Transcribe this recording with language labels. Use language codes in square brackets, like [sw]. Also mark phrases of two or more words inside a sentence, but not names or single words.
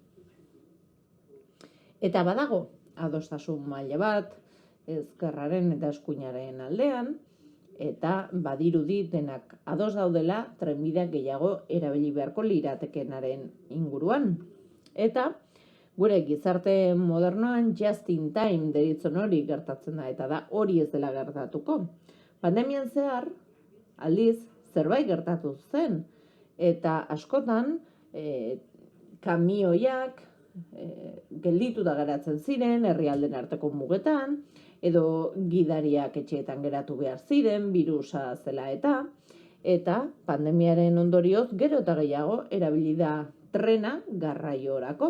[eu] Eta badago, adostasun maila bat, ezkerraren eta eskuinaren aldean, eta badirudi denak ados daudela trenbideak gehiago erabili beharko liratekenaren inguruan. Eta gure gizarte modernoan [en] just in time [eu] deritzon hori gertatzen da, eta da hori ez dela gertatuko. Pandemian zehar, aldiz, zerbait gertatu zen, eta askotan kamioiak gelditu da geratzen ziren herrialden arteko mugetan, edo gidariak etxeetan geratu behar ziren, birusa zela eta pandemiaren ondorioz gero eta gehiago erabili da trena garraiorako.